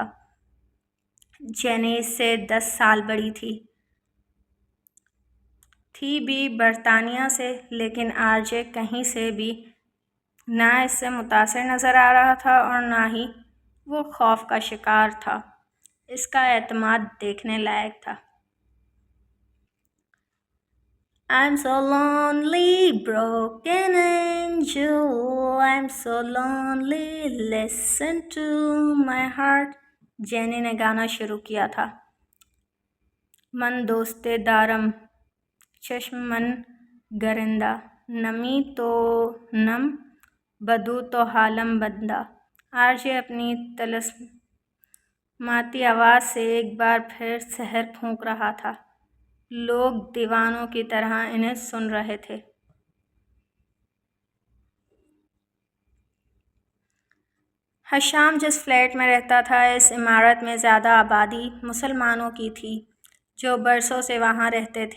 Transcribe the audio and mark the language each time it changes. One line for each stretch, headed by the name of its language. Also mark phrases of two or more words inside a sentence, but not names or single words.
Urdu: جینی اس سے 10 سال بڑی تھی بھی برطانیہ سے، لیکن آر جے کہیں سے بھی نہ اس سے متاثر نظر آ رہا تھا اور نہ ہی وہ خوف کا شکار تھا۔ اس کا اعتماد دیکھنے لائق تھا۔
English: I'm so lonely, broken angel, I'm so lonely, listen to my heart.
Urdu: جینی نے گانا شروع کیا تھا۔
Persian: من دوست دارم چشم من گرندہ، نمی تو نم بدو تو حالم بندہ۔
Urdu: آر جے اپنی طلسماتی آواز سے ایک بار پھر سحر پھونک رہا تھا۔ لوگ دیوانوں کی طرح انہیں سن رہے تھے۔ حشام جس فلیٹ میں رہتا تھا، اس عمارت میں زیادہ آبادی مسلمانوں کی تھی جو برسوں سے وہاں رہتے تھے۔